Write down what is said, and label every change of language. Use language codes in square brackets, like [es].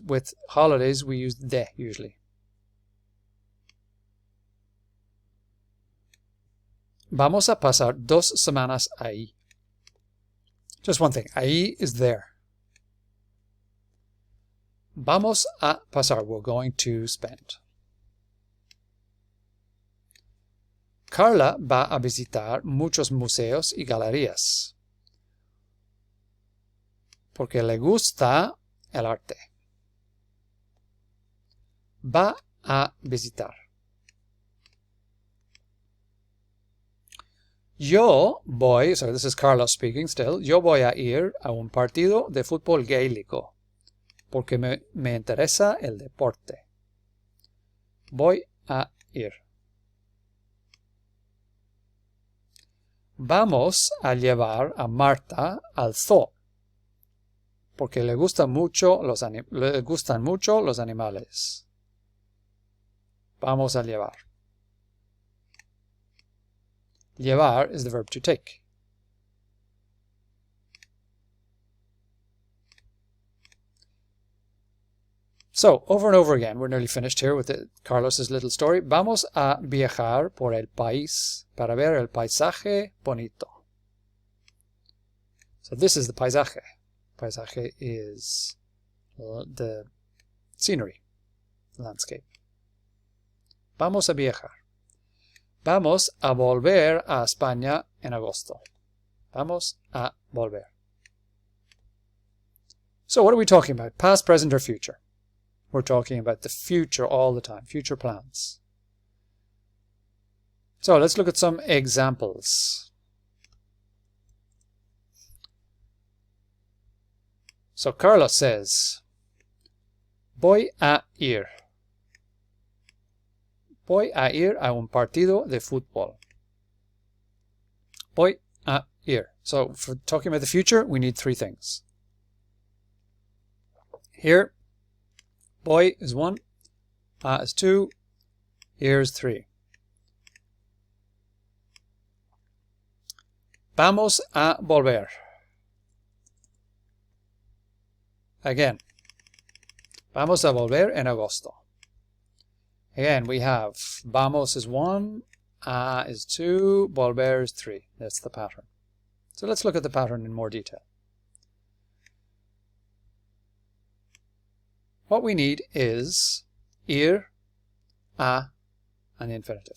[en] With holidays, we use de usually. [es] Vamos a pasar 2 semanas ahí. [en] Just one thing. Ahí is there. [es] Vamos a pasar. [en] We're going to spend. [es] Carla va a visitar muchos museos y galerías. Porque le gusta el arte. Va a visitar. Yo voy, [en] so this is Carlos speaking still, [es] yo voy a ir a un partido de fútbol gaélico. Porque me interesa el deporte. Voy a ir. Vamos a llevar a Marta al zoo. Porque le gustan mucho los animales. Vamos a llevar. [en] Llevar is the verb to take. So, over and over again, we're nearly finished here with Carlos's little story. [es] Vamos a viajar por el país para ver el paisaje bonito. [en] So this is the paisaje. Paisaje is the scenery, landscape. [es] Vamos a viajar. Vamos a volver a España en agosto. Vamos a volver. [en] So what are we talking about? Past, present, or future? We're talking about the future all the time, future plans. So let's look at some examples. So Carlos says, [es] voy a ir. Voy a ir a un partido de fútbol. Voy a ir. [en] So for talking about the future, we need 3 things. Here, voy is 1, a is 2, ir is 3. [es] Vamos a volver. [en] Again, [es] vamos a volver en agosto. [en] Again, we have vamos is 1, a is 2, volver is 3. That's the pattern. So let's look at the pattern in more detail. What we need is ir, a, and the infinitive.